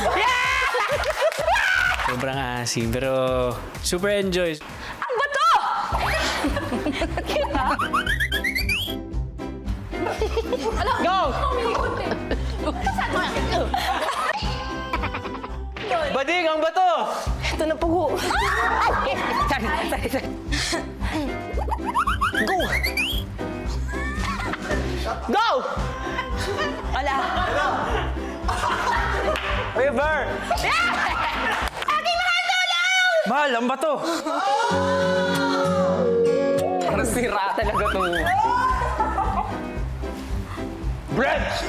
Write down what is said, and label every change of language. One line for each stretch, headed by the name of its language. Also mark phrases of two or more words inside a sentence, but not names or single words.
Filipino: Sobrang asim, pero super enjoy. Ang bato! Go! Bading, ang bato! Ito na po.
English: Sorry. Go!
Filipino: Go! Wala. Hey, Bar! Aking mahal tulong! Mahal, ang bato! Parang sira talaga to. Brent!